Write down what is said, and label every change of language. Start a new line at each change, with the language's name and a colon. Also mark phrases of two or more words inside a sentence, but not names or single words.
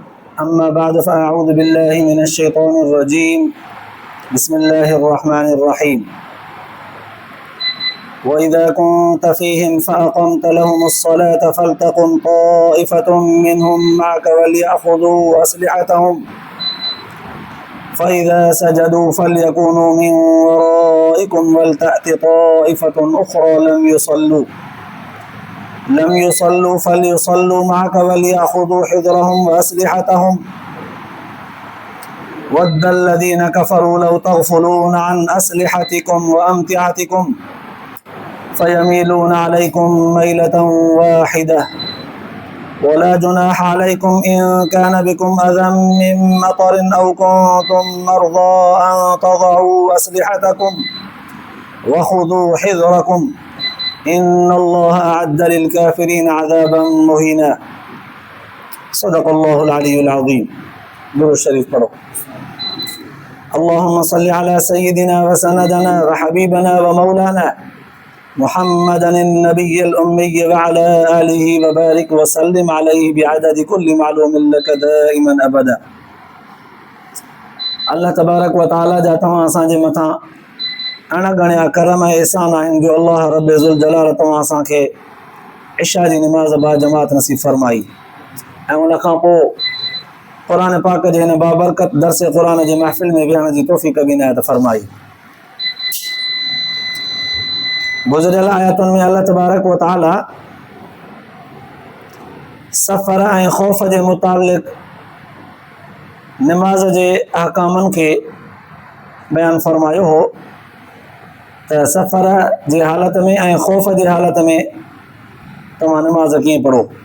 Arabic: أما بعد فأعوذ بالله من الشيطان الرجيم بسم الله الرحمن الرحيم وإذا كنت فيهم فأقمت لهم الصلاة فلتقم طائفة منهم معك وليأخذوا أسلحتهم فإذا سجدوا فليكونوا من ورائكم ولتأت طائفة أخرى لم يصلوا فليصلوا معك وليأخذوا حذرهم وأسلحتهم ود الذين كفروا لو تغفلون عن أسلحتكم وأمتعتكم فيميلون عليكم ميلة واحدة ولا جناح عليكم إن كان بكم أذى من مطر أو كنتم مرضى أن تضعوا أسلحتكم وخذوا حذركم إن الله أعد للكافرين عذابا مهينا. صدق الله العلي العظيم.
Sindhi: दुरूद शरीफ पढ़ो।
Arabic: اللهم صل على سيدنا وسندنا وحبيبنا ومولانا محمد النبي الأمي وعلى آله وبارك وسلم عليه بعدد كل معلوم لك دائما أبدا. الله تبارك وتعالى
Sindhi: जा तव्हां असांजे मथां अणगणिया करम ऐं एहसान आहिनि जो अल्लाह
Arabic: رب ذو الجلال
Sindhi: तव्हां असांखे इशा जी नमाज़ बा जमात नसीब फरमाई ऐं उन खां पोइ क़ुरान पाक जे हिन बाबरकत दरस क़ुरान जे महफ़िल में विहण जी तौफ़ीक़ बि इनायत फरमाई। गुज़िरियल आयतुनि में
Arabic: الله تبارك وتعالى
Sindhi: सफ़र ऐं ख़ौफ़ जे मुतालिक़ नमाज़ जे अहकामनि खे बयानु फरमायो हो त सफ़र जी हालत में ऐं ख़ौफ़ जी हालत में तव्हां नमाज़ कीअं पढ़ो।